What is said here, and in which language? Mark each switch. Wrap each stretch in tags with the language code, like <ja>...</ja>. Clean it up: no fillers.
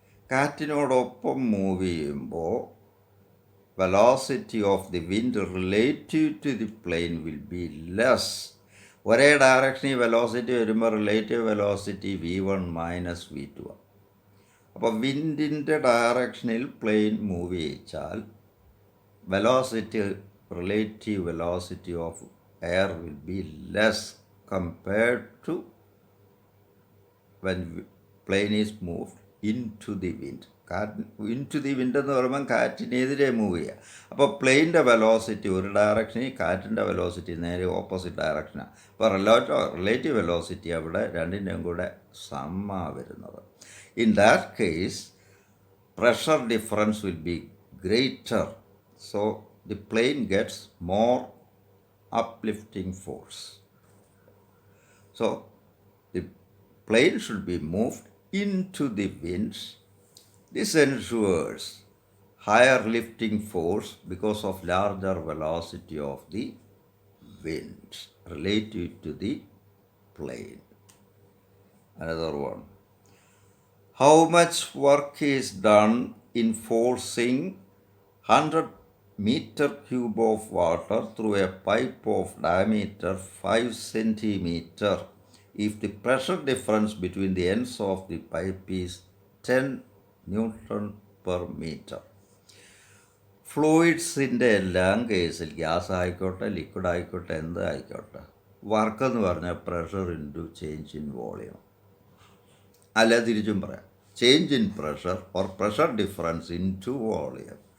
<ml>കാറ്റിനോടൊപ്പം move ചെയ്യുമ്പോൾ</ml> <en>Velocity of the wind relative to the plane will be less.</en> <ml>ഒരേ ഡയറക്ഷനിൽ velocity വരുമ്പോൾ relative velocity V1 minus V2 ആണ്. അപ്പോൾ വിൻഡിൻ്റെ ഡയറക്ഷനിൽ plain move ചെയ്യിച്ചാൽ</ml> <en>velocity, relative velocity of air will be less compared to when plane is moved into the wind. into the wind</en> <ml>എന്ന് പറയുമ്പം കാറ്റിനെതിരെ move ചെയ്യുക. അപ്പോൾ പ്ലെയിൻ്റെ വെലോസിറ്റി ഒരു ഡയറക്ഷനിൽ, കാറ്റിൻ്റെ വെലോസിറ്റി നേരെ ഓപ്പോസിറ്റ് ഡയറക്ഷനാണ്. അപ്പോൾ റിലേറ്റീവ് വെലോസിറ്റി അവിടെ രണ്ടിൻ്റെയും കൂടെ സമ്മാ വരുന്നത്.</ml> <en>In that case pressure difference will be greater. So the plane gets more uplifting force. So the plane should be moved into the winds. This ensures higher lifting force because of larger velocity of the wind relative to the plane. Another one. How much work is done in forcing 100 meter cube of water through a pipe of diameter 5 centimeter if the pressure difference between the ends of the pipe is 10 Newton per meter?</en> <ml>ഫ്ലൂയിഡ്സിൻ്റെ എല്ലാം കേസിൽ, gas ആയിക്കോട്ടെ liquid ആയിക്കോട്ടെ എന്ത് ആയിക്കോട്ടെ, work എന്ന് പറഞ്ഞാൽ</ml> <en>Pressure into change in volume.</en> <ml>അല്ല തിരിച്ചും പറയാം,</ml> <en>Change in pressure or pressure difference into volume.</en>